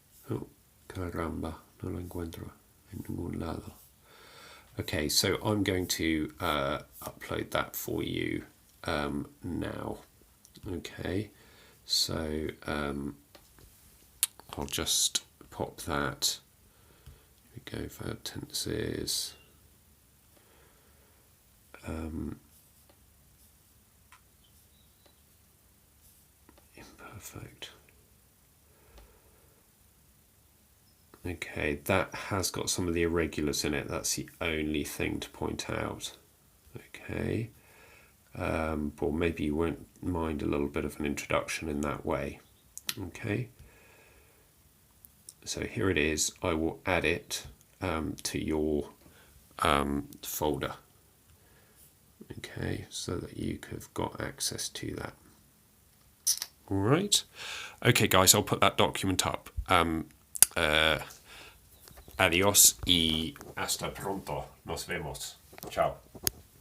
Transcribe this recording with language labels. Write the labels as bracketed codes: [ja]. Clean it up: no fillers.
[es] Oh, caramba, no lo encuentro en ningún lado. [en] Okay, so I'm going to upload that for you now. Okay, so I'll just pop that. Here we go, verb tenses. Imperfect. Okay, that has got some of the irregulars in it. That's the only thing to point out. Okay, but maybe you won't mind a little bit of an introduction in that way. Okay, so here it is. I will add it to your folder. Okay, so that you have got access to that. All right. Okay, guys, I'll put that document up. [es] Adiós y hasta pronto. Nos vemos. Chao.